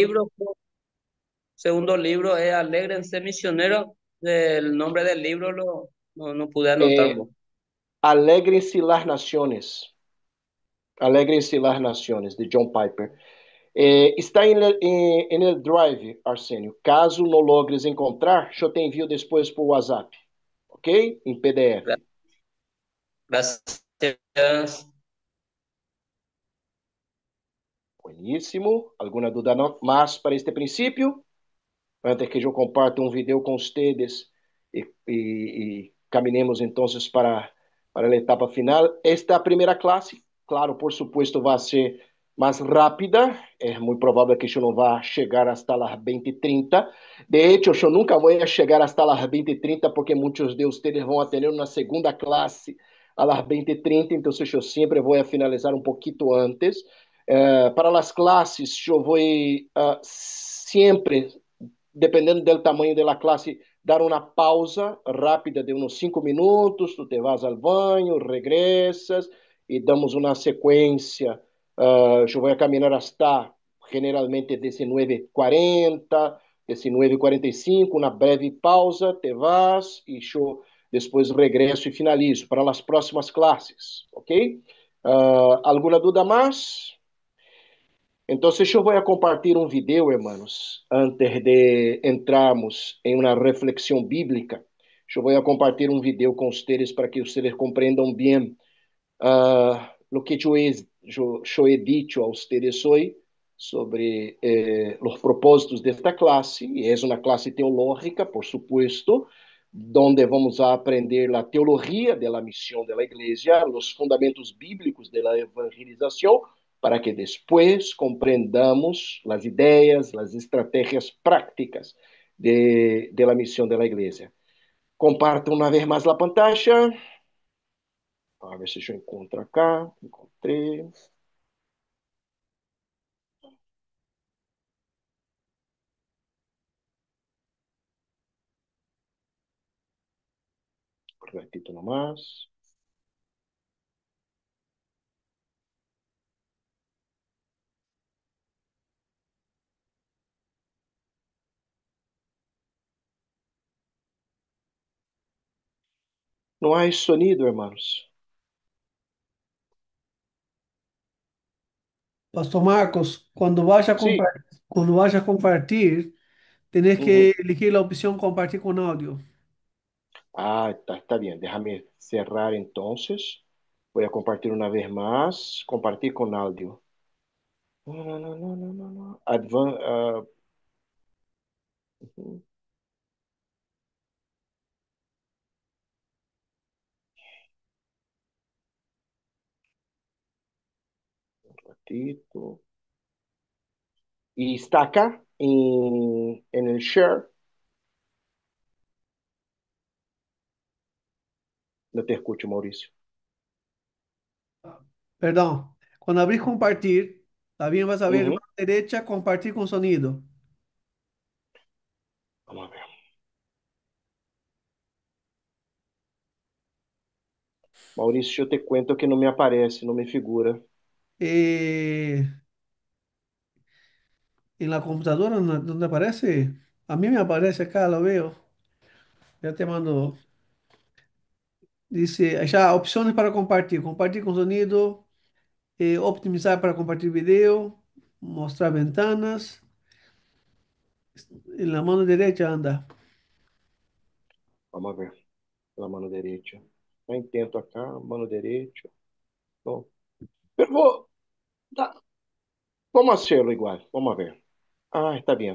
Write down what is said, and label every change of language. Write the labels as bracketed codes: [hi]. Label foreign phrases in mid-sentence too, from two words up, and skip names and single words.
[es] libro, segundo libro es Alégrense Misionero. El nombre del libro no pude anotarlo. Alegrense las naciones. Alegrense las naciones, de John Piper. Está em el Drive, Arsenio. [pt] Caso não logres encontrar, eu te envio depois por WhatsApp, ok? Em PDF. [es] Gracias. Bueníssimo. [pt] Alguma dúvida mais para este princípio? Antes que eu comparta um vídeo com vocês e caminhemos então para a etapa final. Esta primeira classe, claro, [es] por supuesto, [pt] vai ser mais rápida. É muito provável que eu não vá chegar [es] hasta las 20:30. De hecho, [pt] eu nunca vou chegar [es] hasta las 20:30 [pt] porque muitos de vocês vão ter uma segunda classe [es] a las 20:30, [pt] então eu sempre vou finalizar um pouquinho antes. Para as classes, eu vou sempre dependendo do tamanho da classe, dar uma pausa rápida de uns 5 minutos, [es] tu te vas [pt] ao banho, regressas e damos uma sequência. Eu vou caminhar [es] hasta generalmente [pt] 19:40, 19:45, uma breve pausa, [es] te vas [pt] e eu depois regresso e finalizo para as próximas classes, ok? Alguma dúvida mais? Então, eu vou compartilhar um vídeo, hermanos, antes de entrarmos em uma reflexão bíblica. Eu vou compartilhar um vídeo com vocês para que vocês compreendam bem o que eu [es] he dicho [pt] a vocês hoje sobre os propósitos desta classe. E é uma classe teológica, [es] por supuesto, [pt] onde vamos a aprender a teologia da missão da igreja, os fundamentos bíblicos da evangelização, para que depois compreendamos as ideias, as estratégias práticas de la missão da igreja. Comparto uma vez mais a pantalla. A ver se eu encontro acá. Encontrei. [es] Um ratito nomás. [pt] Não há sonido, hermanos. Pastor Marcos, Sim. [es] cuando vaya a compartir, tenés que Uhum. elegir la opción compartir con audio. [pt] Ah, tá bem. [es] Déjame cerrar entonces. Voy a compartir una vez más. Compartir con audio. No, no, no, no, no, no, no. Uhum. Ratito. E está acá en el share. No te escucho, Mauricio. Perdón, cuando abrís compartir, también vas a ver Uhum. mano derecha, compartir con sonido. Vamos a ver. [pt] Maurício, eu te cuento que não me aparece, não me figura. [es] Eh, en la computadora donde aparece, a mí me aparece acá, lo veo. Ya te mando. Dice, allá opciones para compartir, compartir con sonido, optimizar para compartir video, mostrar ventanas. En la mano derecha anda. Vamos a ver. [pt] Pela mano direita. Eu intento acá, mano direita. Bom, eu vou. Tá. [es] Vamos hacerlo igual. Vamos a ver. Ah, está bien.